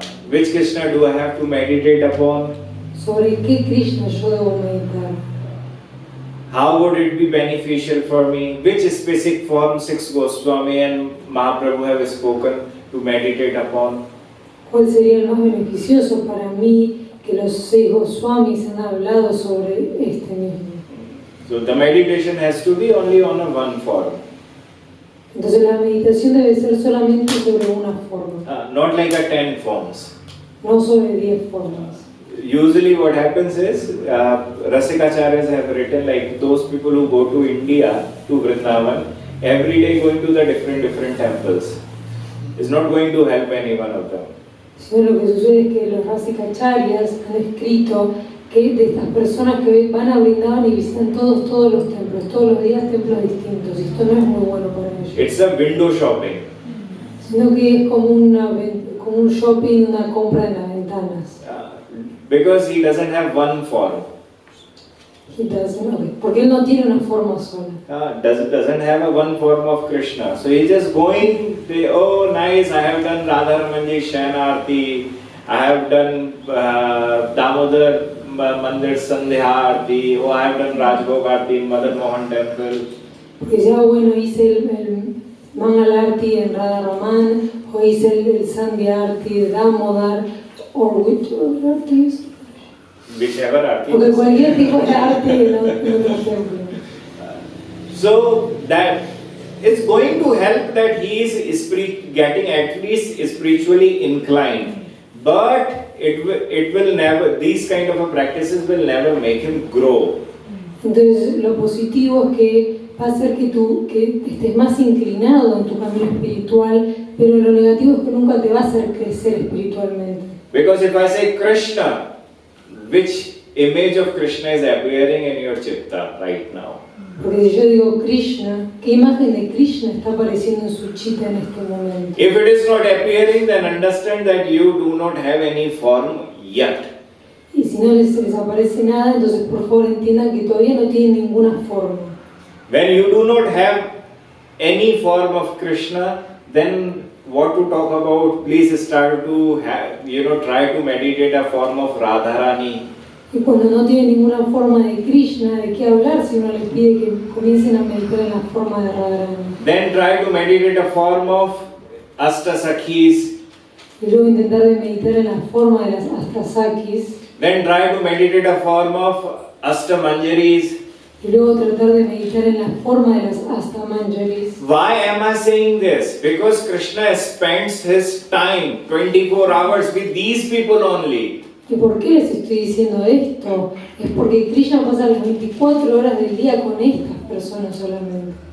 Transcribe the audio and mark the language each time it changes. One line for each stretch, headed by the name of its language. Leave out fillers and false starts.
English: Which Krishna do I have to meditate upon?
Spanish: ¿Sobre qué Krishna yo debo meditar?
English: How would it be beneficial for me? Which specific form 6 Goswami and Mahaprabhu have spoken to meditate upon?
Spanish: ¿Cuál sería el más beneficioso para mí que los 6 Goswamis han hablado sobre este mismo?
English: So the meditation has to be only on a one form.
Spanish: Entonces la meditación debe ser solamente sobre una forma,
English: Not like a 10 forms.
Spanish: no sobre 10 formas.
English: Usually what happens is, Rasikacharyas have written like those people who go to India, to Vrindavan, every day going to the different temples. Is not going to help any one of them.
Spanish: Sino lo que sucede es que los Rasikacharyas han escrito que de estas personas que van a Vrindavan y visitan todos los templos, todos los días templos distintos, y esto no es muy bueno para ellos.
English: It's a window shopping.
Spanish: Sino que es como un shopping, una compra en las ventanas.
English: Because he doesn't have one form. He doesn't, okay.
Spanish: Porque él no tiene una forma sola.
English: Doesn't have a one form of Krishna. So he's just going, oh nice, I have done Radha Ramanji Shanarti, I have done Damodar Mandir Sandhya Arti, oh I have done Rajbhog Arti in Madan Mohan Temple.
Spanish: Porque ya bueno, hice el Mangal Arti en Radha Raman, o hice el Sandhya Arti de Damodar,
English: or which other artis? Whichever arti.
Spanish: Porque cualquier tipo de arte en otro templo.
English: So that it's going to help that he is getting at least spiritually inclined. But it will never, these kind of practices will never make him grow.
Spanish: Entonces lo positivo es que va a hacer que estés más inclinado en tu camino espiritual, pero lo negativo es que nunca te va a hacer crecer espiritualmente.
English: Because if I say Krishna, which image of Krishna is appearing in your chitta right now?
Spanish: Porque si yo digo Krishna, ¿qué imagen de Krishna está apareciendo en su chitta en este momento?
English: If it is not appearing, then understand that you do not have any form yet.
Spanish: Y si no les aparece nada, entonces por favor entiendan que todavía no tienen ninguna forma.
English: When you do not have any form of Krishna, then what to talk about? Please start to have, try to meditate a form of Radharani.
Spanish: Y cuando no tienen ninguna forma de Krishna, ¿de qué hablar si uno les pide que comiencen a meditar en la forma de Radharani?
English: Then try to meditate a form of Astasakhis.
Spanish: Y luego intentar de meditar en la forma de las Astasakis.
English: Then try to meditate a form of Astamanjaris.
Spanish: Y luego tratar de meditar en la forma de las Astamanjaris.
English: Why am I saying this? Because Krishna spends his time 24 hours with these people only.
Spanish: ¿Y por qué les estoy diciendo esto? Es porque Krishna pasa las 24 horas del día con estas personas solamente.